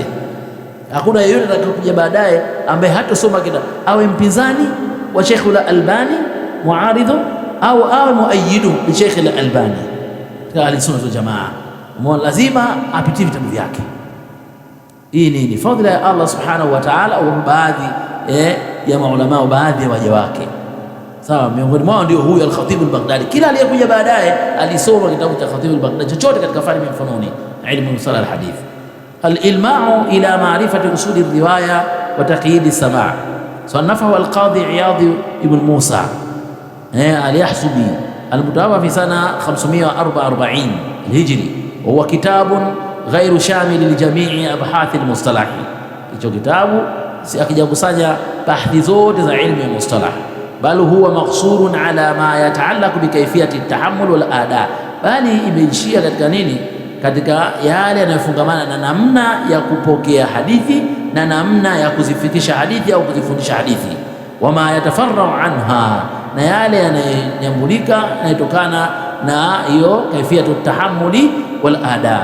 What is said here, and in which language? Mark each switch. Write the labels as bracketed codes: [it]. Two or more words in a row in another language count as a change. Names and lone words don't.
[sw] Hakuna yeyote atakayokuja baadaye ambaye hatosoma kitabu, awe mpinzani wa Sheikh al-Albani muaridhu au awe [ar] مؤيد لـ [sw] Sheikh al-Albani katika [ar] أهل السنة والجماعة, [sw] lazima apitie vitabu vyake. Hii ni fadhila ya Allah [ar] سبحانه وتعالى, [sw] au baadhi ya maulama, baadhi ya waja wake, sawa. Miongoni mwao ndio huyu al-Khatib al-Baghdadi. Kila aliyekuja baadaye alisoma kitabu cha Khatib al-Baghdadi chochote katika fani [ar] من فنون علم مصطلح الحديث. الإلماع إلى معرفة أصول الرواية وتقييد السماع صنفه القاضي عياض بن موسى اليحصبي المتوفى في سنة 544 الهجري، وهو كتاب غير شامل لجميع أبحاث المصطلح. [sw] hicho kitabu si akijakusanya bahthi zote za ilmu ya mustalah, [ar] بل هو مقصور على ما يتعلق بكيفية التحمل والأداء, [sw] bali imeishia katika nini, katika yale yanayofungamana na namna ya kupokea hadithi na namna ya kuzifikisha hadithi au kuzifundisha hadithi, [ar] وما يتفرع عنها, [sw] na yale yanayonyambulika yanayotokana na hiyo [ar] كيفية التحمل والأداء.